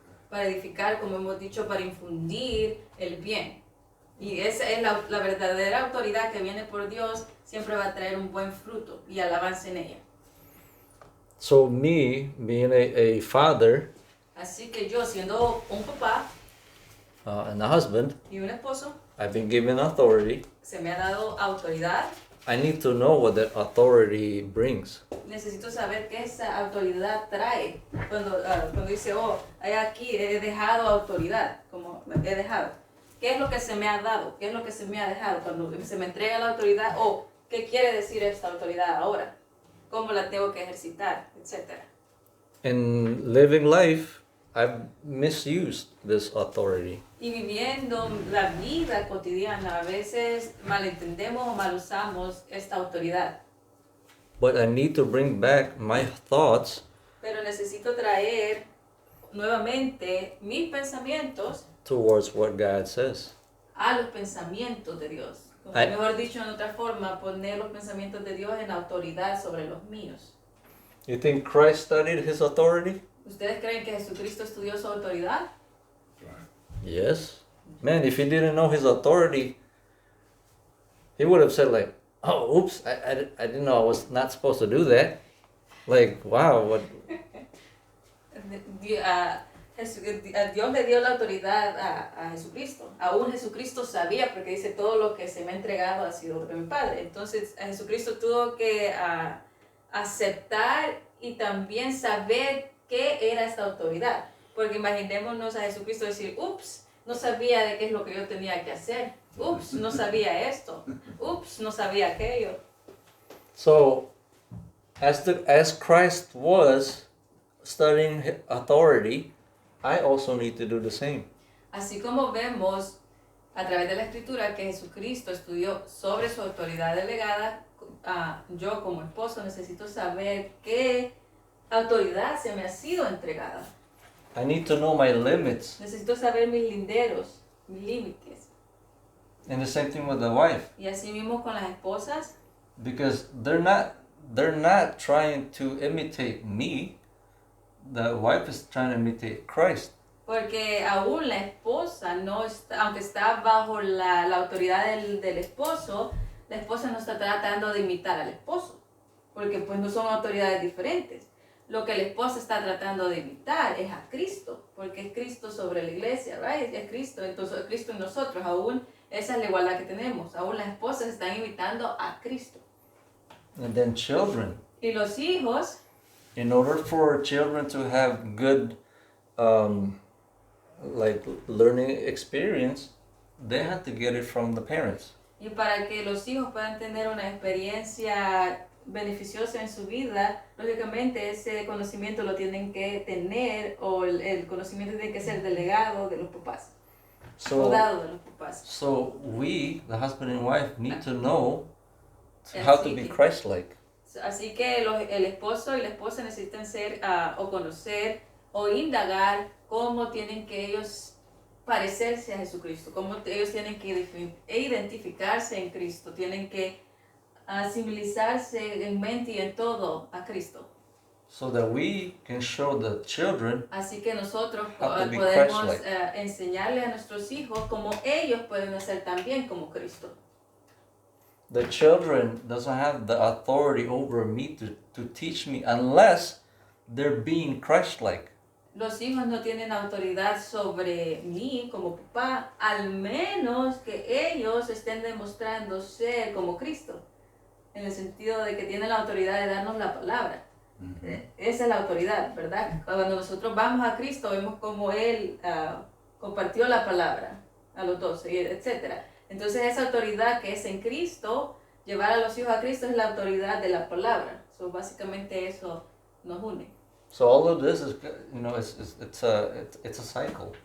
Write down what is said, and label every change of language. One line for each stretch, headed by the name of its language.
Spanish: Para edificar, como hemos dicho, para infundir el bien. Y esa es la verdadera autoridad que viene por Dios, siempre va a traer un buen fruto y alabanza en ella.
English: So me, being a father
Spanish: Así que yo, siendo un papá
English: and a husband,
Spanish: y un esposo,
English: I've been given authority.
Spanish: se me ha dado autoridad.
English: I need to know what that authority brings.
Spanish: Necesito saber qué esa autoridad trae. Cuando dice, aquí he dejado autoridad, como he dejado. ¿Qué es lo que se me ha dado? ¿Qué es lo que se me ha dejado? Cuando se me entrega la autoridad, ¿qué quiere decir esta autoridad ahora? ¿Cómo la tengo que ejercitar? Etcétera.
English: In living life, I've misused this authority.
Spanish: Y viviendo la vida cotidiana, a veces malentendemos o mal usamos esta autoridad.
English: But I need to bring back my thoughts
Spanish: Pero necesito traer nuevamente mis pensamientos
English: towards what God says.
Spanish: a los pensamientos de Dios. Como Ay. mejor dicho, en otra forma, poner los pensamientos de Dios en autoridad sobre los míos.
English: You think Christ studied his authority?
Spanish: ¿Ustedes creen que Jesucristo estudió su autoridad?
English: Yes. Man, if he didn't know his authority, he would have said like, oh, oops, I didn't know I was not supposed to do that. Like, wow, what?
Spanish: Dios le dio la autoridad a Jesucristo. Aún Jesucristo sabía, porque dice, todo lo que se me ha entregado ha sido de mi Padre. Entonces, a Jesucristo tuvo que aceptar y también saber qué era esta autoridad. Porque imaginémonos a Jesucristo decir, ups, no sabía de qué es lo que yo tenía que hacer. Ups, no sabía esto. Ups, no sabía aquello.
English: So, as Christ was studying authority, I also need to do the same.
Spanish: Así como vemos a través de la Escritura que Jesucristo estudió sobre su autoridad delegada, yo como esposo necesito saber qué autoridad se me ha sido entregada.
English: I need to know my limits.
Spanish: Necesito saber mis linderos, mis límites.
English: And the same thing with the wife,
Spanish: Y así mismo con las esposas,
English: because they're not trying to imitate me. The wife is trying to imitate Christ.
Spanish: porque aún la esposa no está, aunque está bajo la autoridad del esposo, la esposa no está tratando de imitar al esposo, porque pues no son autoridades diferentes. Lo que la esposa está tratando de imitar es a Cristo, porque es Cristo sobre la iglesia, right? Es Cristo, entonces es Cristo en nosotros, aún esa es la igualdad que tenemos, aún las esposas están imitando a Cristo.
English: And then children.
Spanish: Y los hijos,
English: In order for children to have good, like learning experience, they have to get it from the parents.
Spanish: y para que los hijos puedan tener una experiencia beneficiosa en su vida, lógicamente ese conocimiento lo tienen que tener, o el conocimiento tiene que ser delegado de los papás, o
English: So,
Spanish: dado de los papás.
English: so we, the husband and wife, need to know how to be Christ-like.
Spanish: Así que el esposo y la esposa necesitan ser o conocer o indagar cómo tienen que ellos parecerse a Jesucristo, cómo ellos tienen que identificarse en Cristo, tienen que civilizarse en mente y en todo a Cristo.
English: So that we can show the children
Spanish: Así que nosotros
English: How to be
Spanish: podemos
English: Christ-like.
Spanish: enseñarle a nuestros hijos cómo ellos pueden hacer también como Cristo.
English: the children doesn't have the authority over me to teach me unless they're being Christ-like.
Spanish: Los hijos no tienen autoridad sobre mí como papá, al menos que ellos estén demostrando ser como Cristo, en el sentido de que tienen la autoridad de darnos la palabra. Esa es la autoridad, ¿verdad? Cuando nosotros vamos a Cristo, vemos cómo Él compartió la palabra a los 12, etc. Entonces esa autoridad que es en Cristo, llevar a los hijos a Cristo es la autoridad de la palabra. So, básicamente eso nos une.
English: So all of this is, you know, it's a cycle.